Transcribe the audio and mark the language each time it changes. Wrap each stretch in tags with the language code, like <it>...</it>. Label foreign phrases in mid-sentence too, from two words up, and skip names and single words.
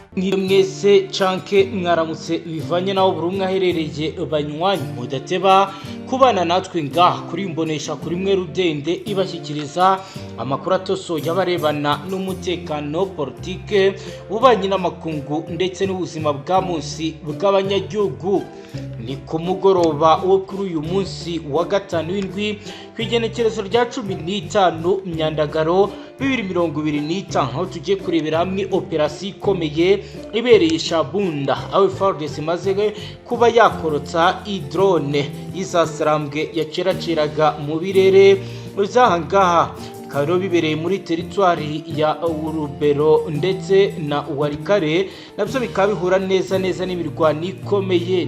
<rn>mwese canke mwaramutse bivanye naho buri umwe aherereye banywanyi mudateba kubana natwe ngaha kuri mbonesha kuri mwe rudende ibashyikiriza amakuru atosoye abarebana n'umutekano politike ubanye n'amakungu ndetse n'ubuzima bwa munsi bw'abanyagihugu. Ni ku mugoroba wo kuri uyu munsi wa gatanu w'indwi kwigenekerezo rya 15 Myandagaro 2025 aho tugiye kurebera hamwe operasiyo ikomeye ibereye Shabunda aho FARDC imaze kuba yakorotsa idrone y'isasarambwe yaceraceraga mu birere uzahangaha karo bibereye muri teritwari ya Urubero ndetse na Warikare nabyo bikaba bihura neza n'imirwano ikomeye.</rn>